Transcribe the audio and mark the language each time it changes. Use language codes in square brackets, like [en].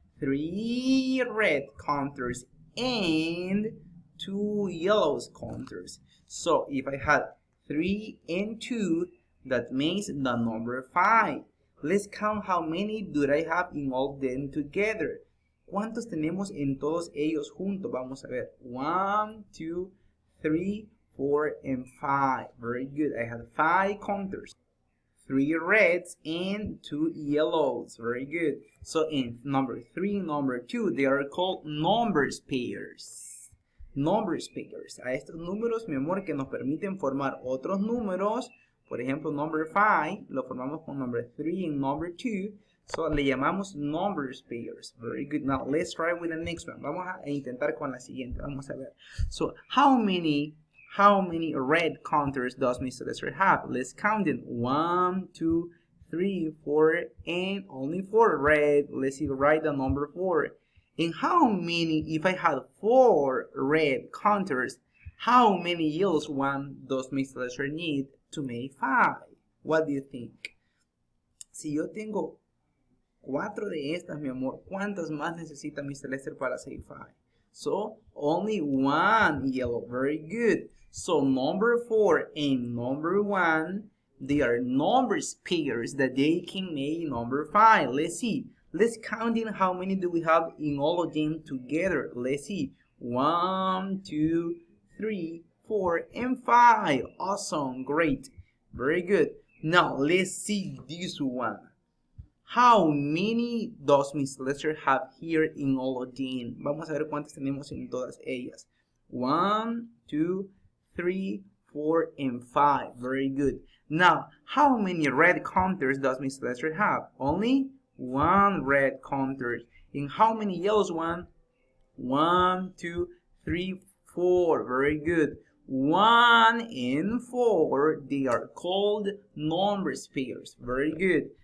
[en] 3 red counters and 2 yellows counters. So if I had 3 and 2, that makes the number 5. Let's count how many do I have in all of them together. [es] ¿Cuántos tenemos en todos ellos juntos? Vamos a ver. [en] 1, 2, 3, 4, and 5. Very good. I have 5 counters. 3 reds and 2 yellows. Very good. So in number 3 and number 2, they are called numbers pairs. Numbers pairs. [es] A estos números, mi amor, que nos permiten formar otros números. Por ejemplo, [en] number 5 [es] lo formamos con [en] number 3 and number 2. So [es] le llamamos [en] numbers pairs. Very good. Now let's try with the next one. [es] Vamos a intentar con la siguiente. Vamos a ver. [en] So how many red counters does Mr. Lester have? Let's count them. 1, 2, 3, 4, and only 4 red. Let's see, write the number 4. And how many, if I had 4 red counters, how many yellows one does Mr. Lester need to make 5? What do you think? [es] Si yo tengo 4 de estas, mi amor, ¿cuántas más necesita Mr. [en] Lester [es] para hacer [en] 5? So, only 1 yellow. Very good. So, number 4 and number 1, they are numbers pairs that they can make number 5. Let's see. Let's count in how many do we have in all of them together. Let's see. 1, 2, 3, 4, and 5. Awesome. Great. Very good. Now, let's see this one. How many does Miss Lester have here in all of them? [es] Vamos a ver cuántas tenemos en todas ellas. [en] 1, 2, 3, 4, and 5. Very good. Now, how many red counters does Miss Lester have? Only 1 red counter. And how many yellows one? 1, 2, 3, 4. Very good. 1 and 4, they are called numbers pairs. Very good.